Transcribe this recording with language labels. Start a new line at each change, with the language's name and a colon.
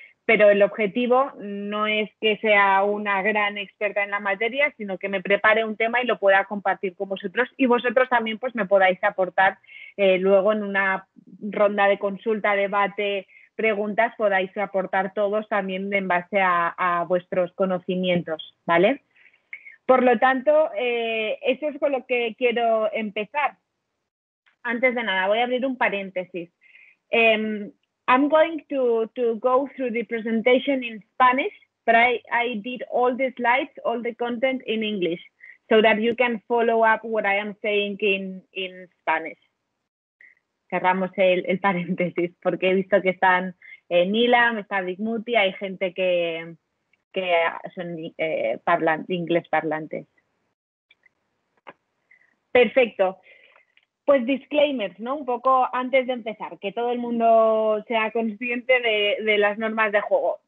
Spanish: Pero el objetivo no es que sea una gran experta en la materia, sino que me prepare un tema y lo pueda compartir con vosotros y vosotros también pues me podáis aportar luego en una ronda de consulta, debate, preguntas, podáis aportar todos también en base a vuestros conocimientos, ¿vale? Por lo tanto, eso es con lo que quiero empezar. Antes de nada, voy a abrir un paréntesis.
English: I'm going to go through the presentation in Spanish, but I did all the slides, all the content in English, so that you can follow up what I am saying in Spanish.
Spanish: Cerramos el paréntesis, porque he visto que están Nilam, está Digmuti, hay gente que son inglés parlantes. Perfecto. Pues disclaimers, ¿no? Un poco antes de empezar, que todo el mundo sea consciente de las normas de juego.